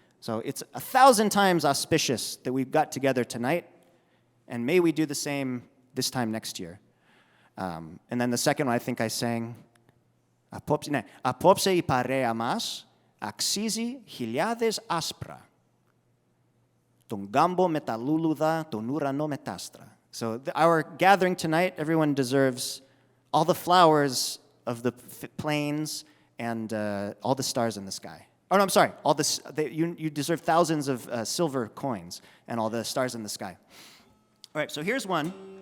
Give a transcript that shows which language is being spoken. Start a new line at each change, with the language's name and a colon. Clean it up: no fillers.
English: So it's 1,000 times auspicious that we got together tonight, and may we do the same this time next year. And then the second one, I think I sang,
Greek: «Απόψε η παρέα μας αξίζει χιλιάδες άσπρα, τον γκάμπο με τα λούλουδα, τον ουρανό με τ' άστρα».
English: So our gathering tonight, everyone deserves all the flowers of the plains and all the stars in the sky. Oh, no, I'm sorry. You deserve thousands of silver coins and all the stars in the sky. All right, so here's one.